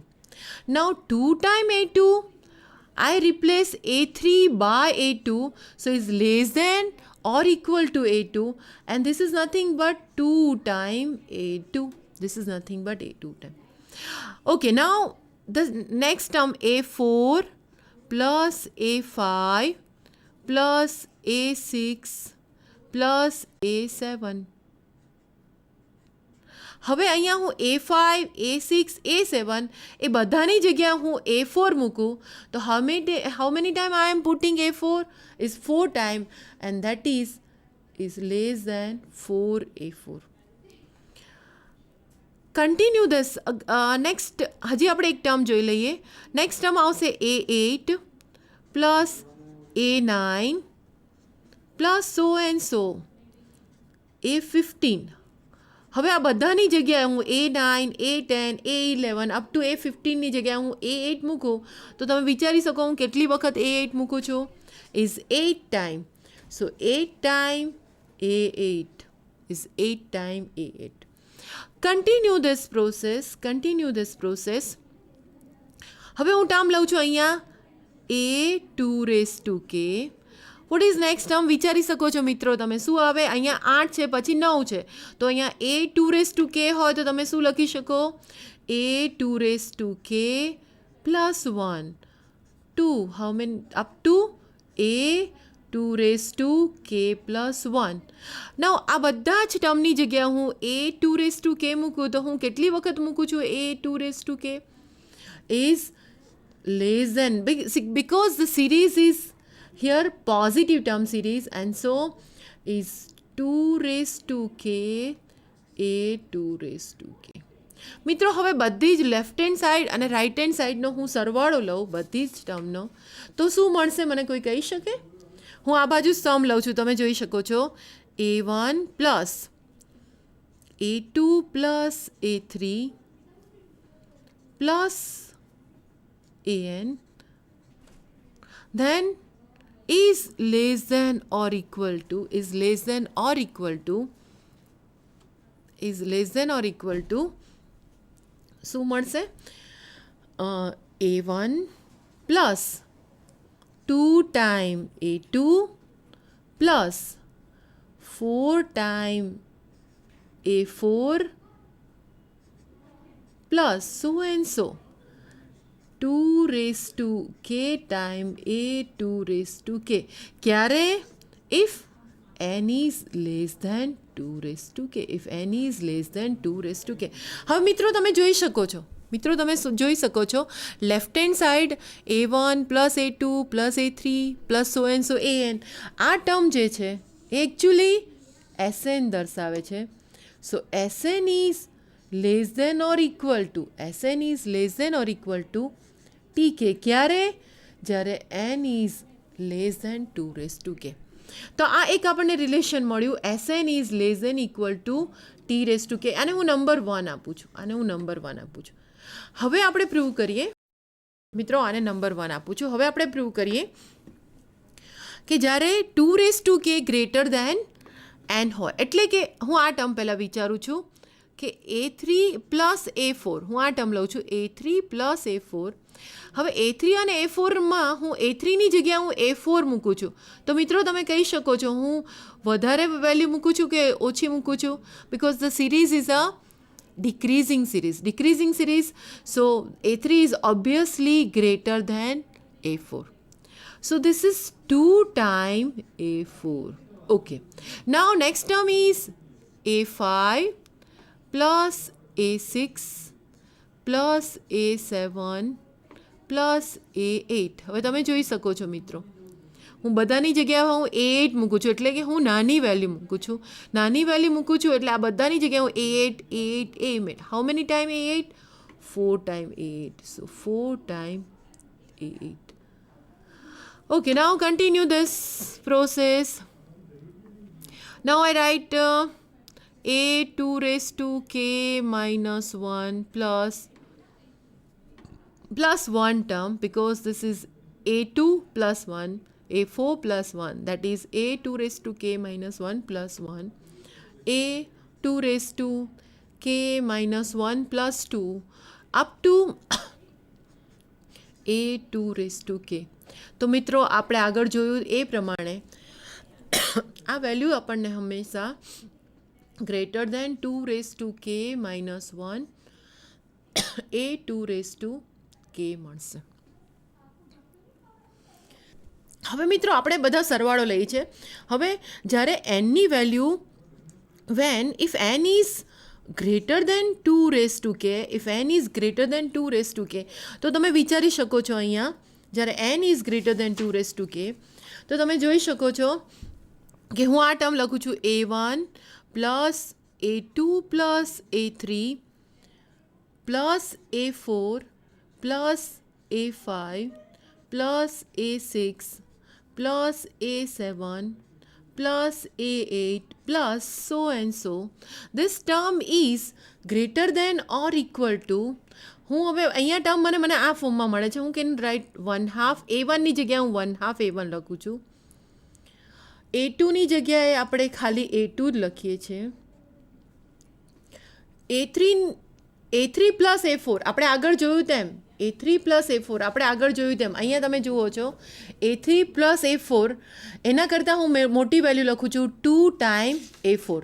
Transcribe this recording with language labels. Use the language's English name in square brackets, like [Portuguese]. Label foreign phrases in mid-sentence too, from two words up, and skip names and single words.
[English] Now 2 times a2, I replace a3 by a2, so it's less than or equal to a2, and this is nothing but 2 times a2. This is nothing but a2 times. Okay, now the next term a4 plus a5 plus a6 plus a7. [Gujarati] હવે અહીંયા હું a5, a6, a7 એ બધાની જગ્યાએ હું a4 મૂકું તો [English] how many time I am putting a4 is 4 time, and that is less than 4a4. Continue this. [Gujarati] Next હજી આપણે એક ટર્મ જોઈ લઈએ. [English] next term આવશે a8 plus a9 plus so and so a15. [Gujarati] હવે આ બધાની જગ્યાએ હું a9, a10, a11 [English] up to [Gujarati] a15ની જગ્યાએ હું a8 મૂકું તો તમે વિચારી શકો હું કેટલી વખત a8 મૂકું છું. [English] is 8 time. so 8 time a8 is 8 times a8. Continue this process. [Gujarati] હવે હું ટર્મ લઉં છું અહીંયા [English] a2 raised to k. what is next term [Gujarati] વિચારી શકો છો મિત્રો તમે શું આવે. અહીંયા 8 છે પછી 9 છે તો અહીંયા [English] a2 raised to k [Gujarati] હોય તો તમે શું લખી શકો [English] a2 raised to k plus 1 2 how many up to a2 raised to k plus 1. નાઉ [Gujarati] આ બધા જ ટર્મની જગ્યાએ હું [English] a2 raised to k [Gujarati] મૂકું તો હું કેટલી વખત મૂકું છું [English] a2 raised to k is less than, because the series is here positive term series, and so is 2 raised to k a2 raised to k. [Gujarati] મિત્રો હવે બધી જ [English] left hand side [Gujarati] અને [English] right hand side [Gujarati] હું સરવાળો લઉં બધી જ ટર્મનો તો શું મળશે મને કોઈ કહી શકે. હું આ બાજુ સમ લઉં છું તમે જોઈ શકો છો [English] a1 plus a2 plus a3 plus an, then is less than or equal to [Gujarati] શું મળશે [English] a1 plus 2 times a2 plus 4 times a4 plus so and so 2 raised to k time a2 raised to k. ક્યારે? if n is less than 2 raised to k. if n is less than 2 raised to k. [Gujarati] હવે મિત્રો તમે જોઈ શકો છો [English] left hand side a1 plus a2 plus a3 plus so and so an. [Gujarati] આ ટર્મ જે છે એ એકચ્યુઅલી SN દર્શાવે છે. [English] સો SN is less than or equal to TK. [Gujarati] ક્યારે? [English] જ્યારે n is less than 2 raised to k. [Gujarati] તો આ એક આપણને રિલેશન મળ્યું [English] SN is less than equal to T raised to k. [Gujarati] આને હું નંબર 1 આપું છું. હવે આપણે પ્રૂવ કરીએ મિત્રો, આને નંબર 1 આપું છું. હવે આપણે પ્રૂવ કરીએ કે જ્યારે [English] 2 raised to k greater than n [Gujarati] હોય, એટલે કે હું આ ટર્મ પહેલાં વિચારું છું કે [English] a3 plus a4, [Gujarati] હું આ ટર્મ લઉં છું [English] a3 plus a4. [Gujarati] હવે a3 અને a4માં હું a3ની જગ્યાએ હું a4 મૂકું છું તો મિત્રો તમે કહી શકો છો હું વધારે વેલ્યુ મૂકું છું કે ઓછી મૂકું છું, [English] because the series is a decreasing series, so a3 is obviously greater than a4. So this is 2 times a4. Okay, now next term is a5 plus a6 plus A7 plus A8. [Gujarati] હવે તમે જોઈ શકો છો મિત્રો, હું બધાની જગ્યાએ હું A8 મૂકું છું, એટલે કે હું નાની વેલ્યુ મૂકું છું. નાની વેલ્યુ મૂકું છું એટલે આ બધાની જગ્યાએ હું A8 A8 A8. [English] how many time A8? 4 time A8. so 4 time A8. Okay, now continue this process. Now I write A2 raised to k minus 1 plus 1 term, because this is A2 plus 1, A4 plus 1, that is A2 raised to k minus 1 plus 1, A2 raised to k minus 1 plus 2 up to A2 raised to k. [Gujarati] તો મિત્રો આપણે આગળ જોયું એ પ્રમાણે આ વેલ્યુ આપણને હંમેશા [English] greater than 2 raise to k minus 1 A2 raise to k [Gujarati] મળશે. હવે મિત્રો આપણે બધા સરવાળો લઈએ છે. હવે જ્યારે એનની વેલ્યુ [English] if n is greater than 2 raised to k, if n is greater than 2 raised to k, [Gujarati] તો તમે વિચારી શકો છો અહીંયા જ્યારે [English] n is greater than 2 raised to k, [Gujarati] તો તમે જોઈ શકો છો કે હું આ ટર્મ લખું છું [English] A1 plus A2 plus A3 plus A4 plus A5 plus A6 plus A7 plus A8 plus so and so. This term is greater than or equal to, [Gujarati] હું હવે અહીંયા ટર્મ મને આ ફોર્મમાં મળે છે. હું [English] can write [Gujarati] 1/2 A1ની જગ્યાએ હું 1/2 A1 લખું છું. A2ની જગ્યાએ આપણે ખાલી A2 જ લખીએ છીએ. [English] A3 plus A4 [Gujarati] આપણે આગળ જોયું તેમ, [English] A3 plus A4 [Gujarati] આપણે આગળ જોયું તેમ અહીંયા તમે જુઓ છો [English] A3 plus A4, [Gujarati] એના કરતાં હું મોટી વેલ્યુ લખું છું 2 ટાઈમ A4.